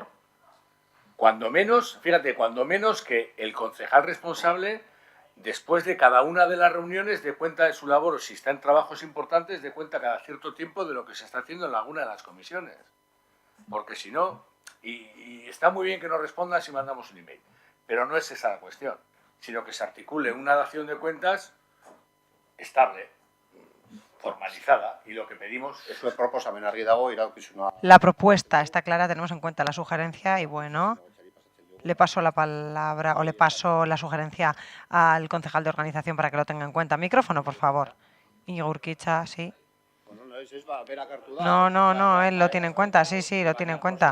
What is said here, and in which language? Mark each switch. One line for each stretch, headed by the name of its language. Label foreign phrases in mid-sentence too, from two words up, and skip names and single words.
Spanish: Cuando menos, fíjate, cuando menos que el concejal responsable, después de cada una de las reuniones, dé cuenta de su labor, o si está en trabajos importantes, dé cuenta cada cierto tiempo de lo que se está haciendo en alguna de las comisiones. Porque si no, y está muy bien que nos respondan si mandamos un email, pero no es esa la cuestión. sino que se articule una dación de cuentas estable, formalizada, y lo que pedimos...
Basque: Zuen proposamen argi dago, iraukizuna...
Spanish: La propuesta está clara, tenemos en cuenta la sugerencia y bueno, le paso la palabra o le paso la sugerencia al concejal de organización para que lo tenga en cuenta. Micrófono, por favor. Íñigo Urquiza, sí. No, él lo tiene en cuenta, sí, lo tiene en cuenta.